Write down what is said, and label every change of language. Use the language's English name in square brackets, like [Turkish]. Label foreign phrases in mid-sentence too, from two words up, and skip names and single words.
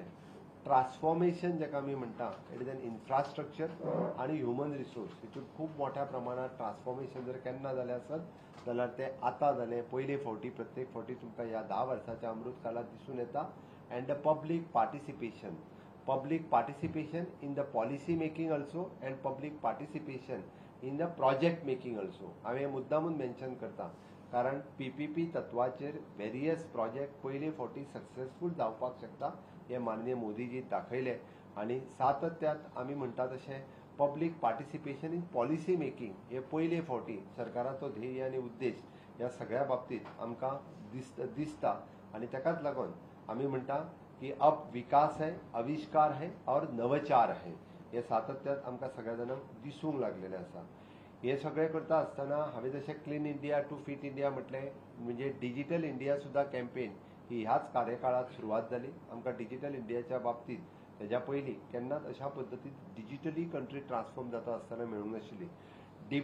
[Konkani] ट्रान्सफॉर्मेशन जेका आमी म्हणटा [English] it is an infrastructure [Konkani] आणि [English] human resource [Konkani] हितून खूब मोठ्या प्रमाणात ट्रान्सफॉर्मेशन जर केन्ना जालें आसत जाल्यार ते आतां जालें. पयले फावटी प्रत्येक फावटी तुमकां ह्या 10 वर्साच्या अमृत काळात दिसून येता. [English] and public participation in the policy making also and public participation in the project making also. [Konkani] हांवें मुद्दामून मेन्शन करता कारण PPP तत्वाचेर वेरियस प्रोजेक्ट पयले फावटी सक्सेसफूल जावपाक शकता हे माननीय मोदीजी दाखयले आणि सातत्यात आमी म्हणटा तशें [English] public participation in policy making [Konkani] हे पयले फावटी सरकाराचो ध्येय आनी उद्देश ह्या सगळ्या बाबतीत आमकां दिसता आणि ताकाच लागून आमी म्हणटा कि [Hindi] अब विकास है, आविष्कार है और नवचार है [Konkani] हे सातत्यात आमकां सगळ्या जाणांक दिसूंक लागलेले आसा. हे सगळे करता आसतना हांवें जशें क्लीन इंडिया टू फिट इंडिया म्हटलें म्हणजे डिजिटल इंडिया सुद्धा कॅम्पेन ही ह्याच कार्यकाळात सुरवात जाली. आमकां डिजिटल इंडियाच्या बाबतीत तेज्या पयलीं केन्नाच अशा पद्दतीन [English] digitally country transform [Konkani] जाता आसतना मेळूंक नाशिल्ली.